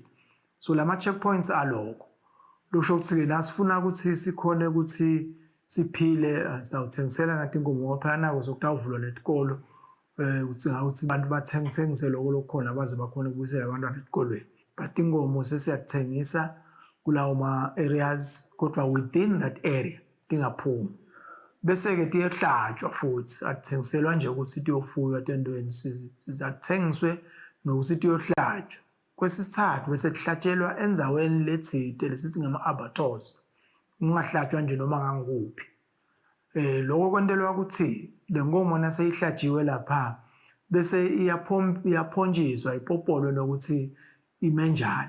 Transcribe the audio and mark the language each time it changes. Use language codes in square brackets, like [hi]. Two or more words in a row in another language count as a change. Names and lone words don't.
[ss] So lama checkpoints aloko lusho ukuthi ke nasifuna ukuthi sikhone ukuthi siphile sitawuthengisela ngatinkomo ngoba phela nako sokutawuvulwa netikolo udzinga ukuthi abantu bathengise lokho lokukhona baze bakhona ukubuyisela abantwana etikolweni. But tinkomo sesiyakutshengisa kulawo ma-areas kodwa [en] within that area [ss] tingaphumi. Bese-ke tiyehlatshwa futhi athengiselwa nje ukuthi tiyofuywa tendweni sizathengiswe nokuthi tiyohlatshwa. Kwesithathu bese tihlatshelwa endzaweni letsite lesithi ngama-abattoirs. Ungahlatshwa nje noma nganguphi. Lokho kwentelwa ukuthi le nkomo naseyihlatshiwe lapha bese iyaphonjiswa ipopolwe nokuthi imenjani.